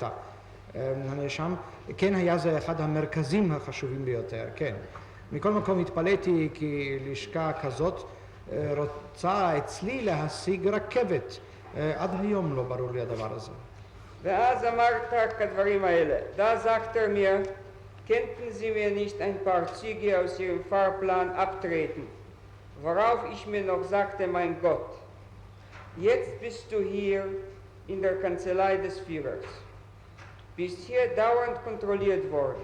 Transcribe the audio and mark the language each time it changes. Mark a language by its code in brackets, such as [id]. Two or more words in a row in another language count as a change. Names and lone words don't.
[he] הנאשם, כן היה זה אחד המרכזים החשובים ביותר, כן. מכל מקום התפלאתי כי לשכה כזאת רוצה אצלי להשיג רכבת. עד היום לא ברור לי הדבר הזה. ואז אמרת כדברים האלה. [de] Da sagt mir, könnten Sie mir nicht ein paar Züge aus Ihrem Fahrplan abtreten? Worauf ich mir noch sagte, mein Gott, jetzt bist du hier in der Kanzlei des Führers. Bist hier dauernd kontrolliert worden.